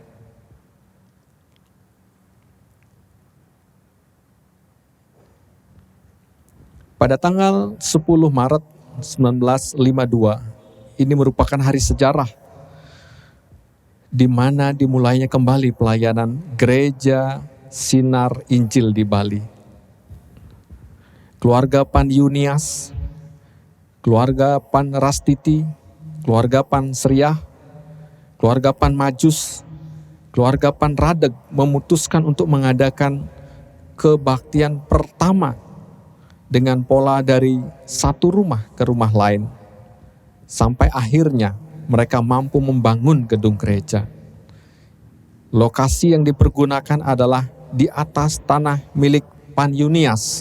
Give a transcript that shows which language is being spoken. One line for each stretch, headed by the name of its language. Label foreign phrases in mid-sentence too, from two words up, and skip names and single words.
Indonesian: Pada tanggal 10 Maret 1952, ini merupakan hari sejarah di mana dimulainya kembali pelayanan Gereja Sinar Injil di Bali. Keluarga Pan Yunias, keluarga Pan Rastiti, keluarga Pan Seriah, keluarga Pan Majus, keluarga Pan Radeg memutuskan untuk mengadakan kebaktian pertama dengan pola dari satu rumah ke rumah lain. Sampai akhirnya mereka mampu membangun gedung gereja. Lokasi yang dipergunakan adalah di atas tanah milik Pan Yunias.